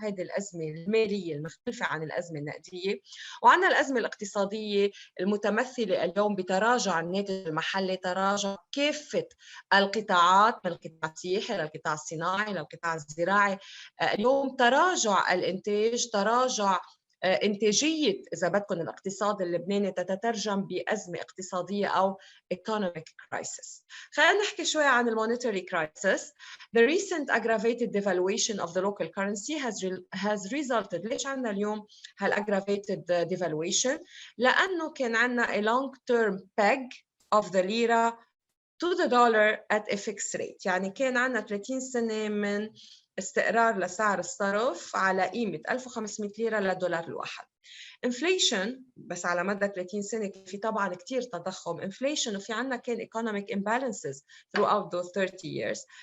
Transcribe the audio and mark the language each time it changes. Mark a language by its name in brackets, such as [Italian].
[Arabic] هذه الأزمة المالية المختلفة عن الأزمة النقدية. وعندنا الأزمة الاقتصادية المتمثلة اليوم بتراجع الناتج المحلي، تراجع كافة القطاعات، من القطاع السياحي للقطاع الصناعي للقطاع الزراعي. اليوم تراجع الإنتاج، تراجع إنتاجية إذا بدكم الاقتصاد اللبناني تتترجم بأزمة اقتصادية أو [English] economic crisis. [Arabic] خلينا نحكي شوي عن [English] monetary crisis. The recent aggravated devaluation of the local currency has resulted. [Arabic] ليش عندنا اليوم [English] aggravated devaluation؟ [Arabic] لأنه كان عندنا [English] a long term peg of the lira to the dollar at a fixed rate. [Arabic] يعني كان عندنا 30 سنة من استقرار لسعر الصرف على قيمة 1500 ليرة للدولار الواحد. inflation بس على مدى 30 سنة في طبعاً كتير تضخم inflation، وفي عنا كان [English] economic imbalances throughout those 30 years.